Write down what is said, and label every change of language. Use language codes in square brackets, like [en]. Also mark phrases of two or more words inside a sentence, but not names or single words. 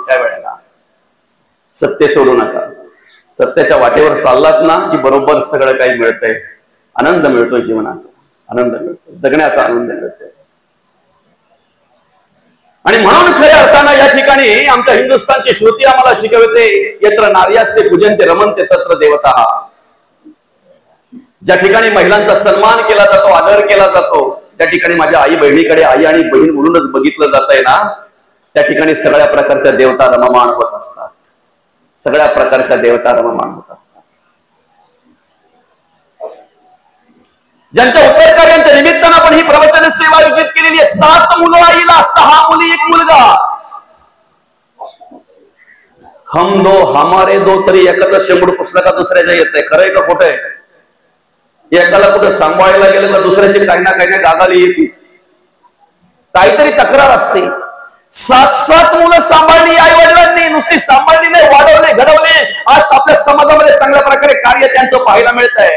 [mr] त्यावेळेला सत्य सोडू नका. सत्याच्या वाटेवर चाललात ना की बरोबर सगळं काही मिळतंय. आनंद मिळतोय, जीवनाचा आनंद मिळतोय, जगण्याचा आनंद मिळतोय. आणि म्हणून खऱ्या अर्थानं या ठिकाणी आमच्या हिंदुस्थानची श्रुती आम्हाला शिकवते, [sa] यत्र नार्यास्ते पूजन्ते रमन्ते तत्र देवता. [mr] ज्या ठिकाणी महिलांचा सन्मान केला जातो, आदर केला जातो, त्या ठिकाणी माझ्या आई बहिणीकडे आई आणि बहीण म्हणूनच बघितलं जात आहे ना, त्या ठिकाणी सगळ्या प्रकारच्या देवता रममाण होत असतात. सगळ्या प्रकारच्या देवता रममाण होत असतात. ज्यांच्या उत्तर कार्यांच्या निमित्तानं आपण ही प्रवचन सेवा आयोजित केलेली आहे. 7 मुलं आईला, 6 मुली 1 मुलगा. [hi] हम दो हमारे दो [mr] तरी एकाचा शेंबूड पुसला का दुसऱ्याच्या येत. खरंय का खोटं आहे? एकाला कुठं सांभाळायला गेलं तर दुसऱ्याची काही ना गागाली येते. काहीतरी तक्रार असते. 7 मुलं सांभाळली आई वडिलांनी, नुसती सांभाळली नाही, वाढवले, घडवले. आज आपल्या समाजामध्ये चांगल्या प्रकारे कार्य त्यांचं पाहायला मिळत आहे.